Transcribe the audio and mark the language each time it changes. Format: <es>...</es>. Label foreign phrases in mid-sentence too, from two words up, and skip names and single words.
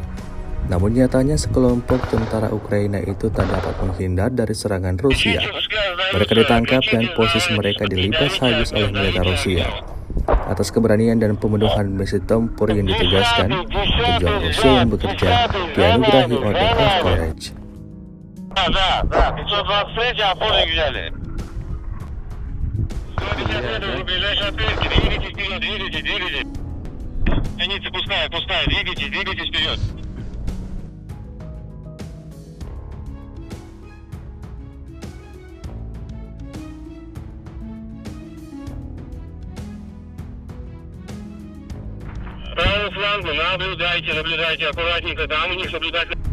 <id>Namun nyatanya sekelompok tentara Ukraina itu tak dapat menghindar dari serangan Rusia. Mereka ditangkap dan posisi mereka dilipas habis oleh militer Rusia. Atas keberanian dan pemenuhan misi tempur yang ditugaskan, pejuang Rusia yang bekerja dianugerahi Order of Courage.</id> <ru>Пустая, двигайтесь вперед. Правую флангу наблюдайте, аккуратненько, там у них наблюдать.</ru>